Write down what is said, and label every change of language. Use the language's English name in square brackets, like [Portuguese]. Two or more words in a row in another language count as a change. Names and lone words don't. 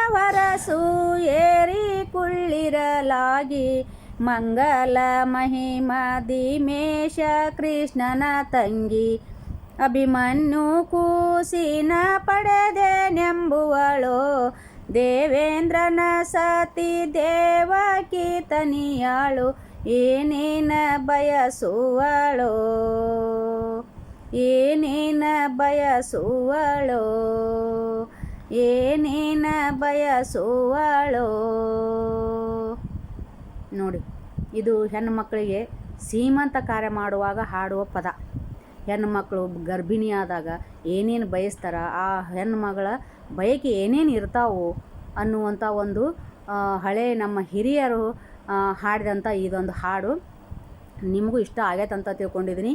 [Kannada] ವರಸು ಏರಿ ಕುಳ್ಳಿರಲಾಗಿ ಮಂಗಲ ಮಹಿಮಾ ದಿಮೇಶ ಕೃಷ್ಣನ ತಂಗಿ ಅಭಿಮನ್ಯು ಕೂಸಿನ ಪಡೆದೆನೆಂಬುವಳೋ, ದೇವೇಂದ್ರನ ಸತಿ ದೇವಕಿ ತನಿಯಾಳು ಏನೇನ ಬಯಸುವಳೋ. ಏನೇನ ಬಯಸುವಳೋ ಏನೇನ ಬಯಸುವಳೋ. ನೋಡಿ, ಇದು ಹೆಣ್ಣು ಮಕ್ಕಳಿಗೆ ಸೀಮಂತ ಕಾರ್ಯ ಮಾಡುವಾಗ ಹಾಡುವ ಪದ. ಹೆಣ್ಣು ಮಕ್ಕಳು ಗರ್ಭಿಣಿಯಾದಾಗ ಏನೇನು ಬಯಸ್ತಾರ, ಆ ಹೆಣ್ಣು ಮಗಳ ಬಯಕೆ ಏನೇನು ಇರ್ತಾವೋ ಅನ್ನುವಂಥ ಒಂದು ಹಳೆ ನಮ್ಮ ಹಿರಿಯರು ಹಾಡಿದಂಥ ಇದೊಂದು ಹಾಡು ನಿಮಗೂ ಇಷ್ಟ ಆಗೈತೆ ಅಂತ ತಿಳ್ಕೊಂಡಿದ್ದೀನಿ.